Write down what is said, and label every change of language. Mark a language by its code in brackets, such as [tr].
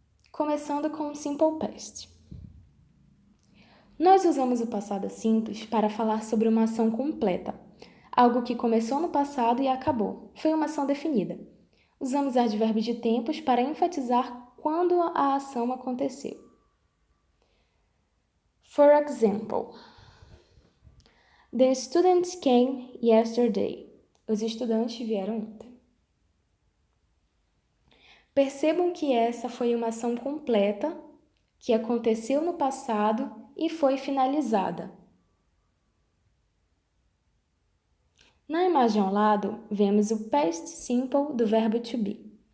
[pt] Começando com Simple Past. Nós usamos o passado simples para falar sobre uma ação completa, algo que começou no passado e acabou. Foi uma ação definida. Usamos advérbios de tempos para enfatizar quando a ação aconteceu. [en] For example, the students came yesterday. [pt] Os estudantes vieram ontem. Percebam que essa foi uma ação completa que aconteceu no passado e foi finalizada. Na imagem ao lado, vemos o past simple do verbo to be.